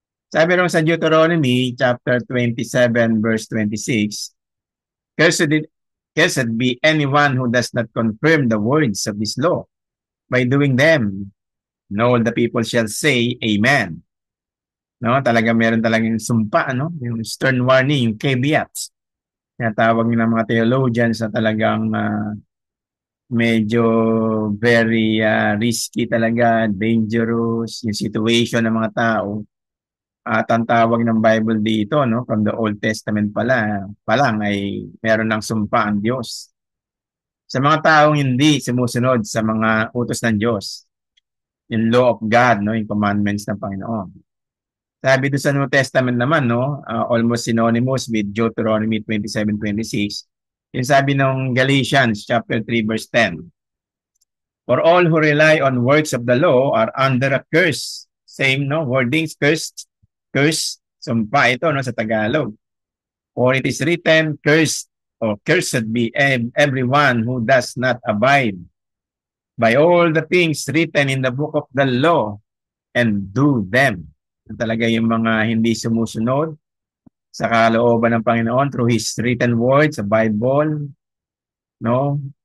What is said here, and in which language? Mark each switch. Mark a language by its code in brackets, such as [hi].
[tl] Sabi rin sa [en] Deuteronomy chapter 27 verse 26, Cursed, cursed be anyone who does not confirm the words of this law by doing them. And all the people shall say, Amen. [tl] No, talaga meron talagang sumpa, no? Yung stern warning, yung caveats. Tinatawag ng mga theologians na talagang medyo very risky talaga, dangerous, yung situation ng mga tao. At ang tawag ng Bible dito, no, from the Old Testament pa lang ay meron ng sumpa ang Diyos. Sa mga taong hindi sumusunod sa mga utos ng Diyos, yung law of God, no, yung commandments ng Panginoon. Sabi doon sa New Testament naman, no, almost synonymous with Deuteronomy 27:26, yung sabi ng Galatians chapter 3 verse 10. [en] For all who rely on works of the law are under a curse. Same, no? Wordings, curse. [tl] Sumpa ito, no, sa Tagalog. [en] For it is written, cursed or cursed be everyone who does not abide by all the things written in the book of the law and do them. [tl] Talaga yung mga hindi sumusunod sa kalooban ng Panginoon through His written words, sa Bible, no?